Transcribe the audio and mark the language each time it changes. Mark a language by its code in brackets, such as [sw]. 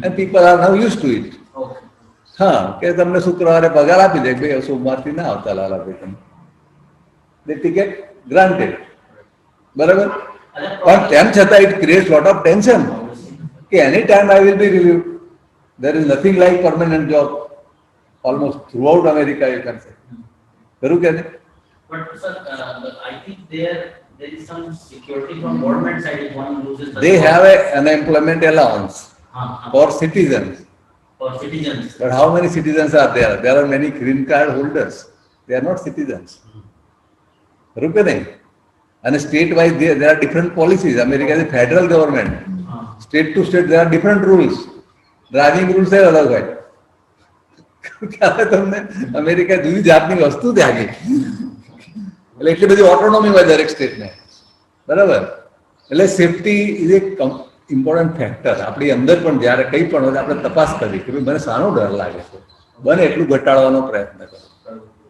[en] And people are now used to it. [gu] હા, કે તમને શુક્રવારે પગાર આપી દે, ભાઈ સોમવારથી ના આવતા લાલાભાઈ તમે, [en] the ticket granted. [gu] બરાબર. પણ તેમ છતાં [en] It creates lot of tension કે any time I will be relieved. there is nothing like permanent job almost throughout America, you can say. [gu] ખરું કે નહીં? [en] But sir, I think there there is some security from government side if one loses the They job. have a unemployment allowance for citizens. For citizens. But how many citizens are there? There are many green card holders. They are not citizens. [gu] ખરું કે નહીં? [en] અને state wise there are different policies. America is a federal government. State to state there are different rules. [gu] Driving rules એ અલગ હોય. તમને America જુદી જાતની વસ્તુ ત્યાગી, એટલે એટલી બધી ઓટોનોમી હોય દરેક સ્ટેટને, બરાબર? એટલે [en] Safety is a important factor. [gu] આપણી અંદર પણ જ્યારે કંઈ પણ હોય આપણે તપાસ કરી કે ભાઈ મને શાનો ડર લાગે છે, બને એટલું ઘટાડવાનો પ્રયત્ન કરો.